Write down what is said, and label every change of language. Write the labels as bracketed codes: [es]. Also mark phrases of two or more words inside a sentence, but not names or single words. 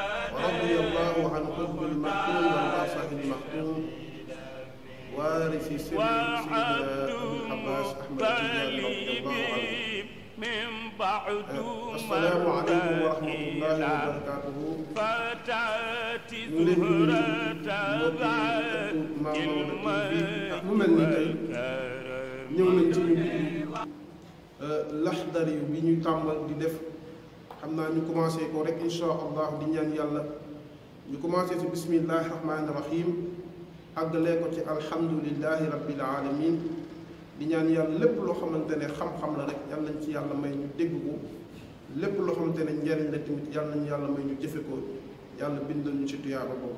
[ar] ورضي الله عن قطب المكتوم والناصح المختوم وارث سر سيدنا أبي العباس أحمد التجاني رضي الله عنه. من بعد السلام عليكم ورحمة الله وبركاته. فتاتي [wo] ñu leen di nuyu mu mel ni tey ñëw nañ ci ñu Laxdari bi ñu tàmbal di def xam naa ñu commencé ko rek [ar] إن شاء الله [wo] di ñaan yàlla ñu commencé ci [ar] بسم الله الرحمن الرحيم [wo] àggalee ko ci [ar] الحمد لله رب العالمين [wo] di ñaan yàlla lépp loo xamante ne xam-xam la rek yàlla nañ ci yàlla may ñu dégg ko lépp loo xamante ne njariñ la tamit yàlla nañu yàlla may ñu jëfe ko yàlla bindal ñu ci tuyaaba boobu.